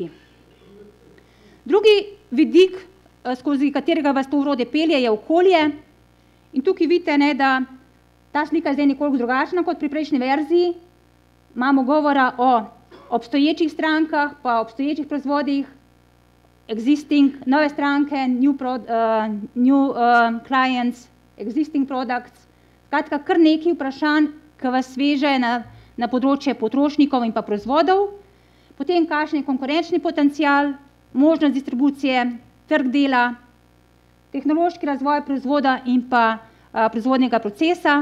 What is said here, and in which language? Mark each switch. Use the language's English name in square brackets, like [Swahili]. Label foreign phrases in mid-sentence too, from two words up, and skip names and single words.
[Slovenian] Drugi vidik, skozi katerega vas to orodje pelje, je okolje. In tukaj vidite, da ta slika je zdaj nekoliko drugačna kot pri prejšnji verziji. Imamo govora o obstoječih strankah, pa obstoječih proizvodih, existing, nove stranke, [English] new clients, existing products. [Slovenian] Skratka, kar nekaj vprašanj, ki vas veže na področje potrošnikov in pa proizvodov. Potem, kakšen je konkurenčni potencial, možnost distribucije, trg dela, tehnološki razvoj proizvoda in pa proizvodnega procesa.